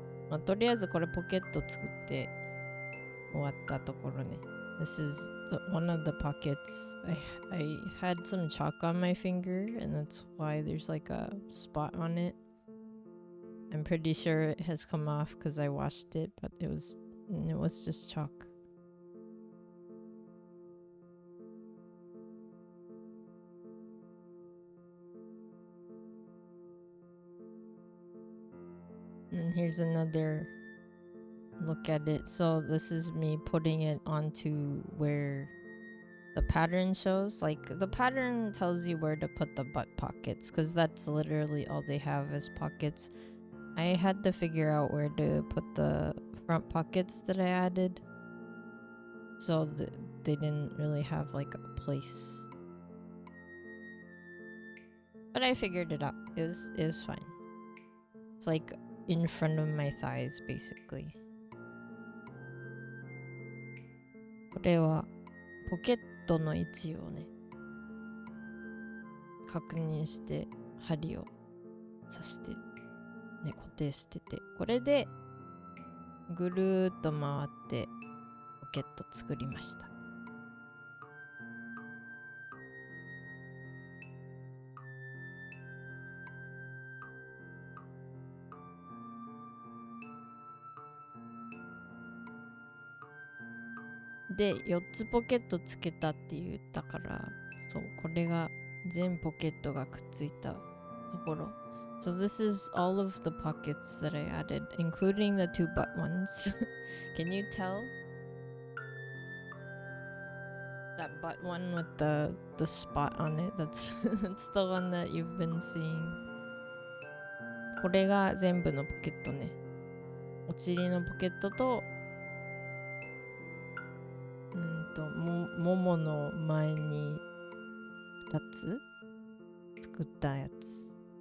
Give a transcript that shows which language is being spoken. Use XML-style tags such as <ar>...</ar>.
<ja>まあとりあえずこれポケット作って終わったところね。</ja> <en>This is one of the pockets. I had some chalk on my finger and that's why there's like a spot on it. I'm pretty sure it has come off because I washed it, but it was just chalk. And here's another look at it. So this is me putting it onto where the pattern shows. Like the pattern tells you where to put the butt pockets because that's literally all they have as pockets. I had to figure out where to put the front pockets that I added. So they didn't really have like a place. But I figured it out. It was fine. It's like in front of my thighs, basically.</en> <ja>これはポケットの位置をね、確認して針を刺して、ね、固定してて、これでぐるーっと回ってポケット作りました。で、4つポケットつけたって言ったから、そう、これが全ポケットがくっついたところ。</ja> <en>So this is all of the pockets that I added, including the 2 butt ones. Can you tell? That butt one with the spot on it, that's the one that you've been seeing.</en> <ja>これが全部のポケットね。お尻のポケットとももの前に2つ作ったやつ。</ja>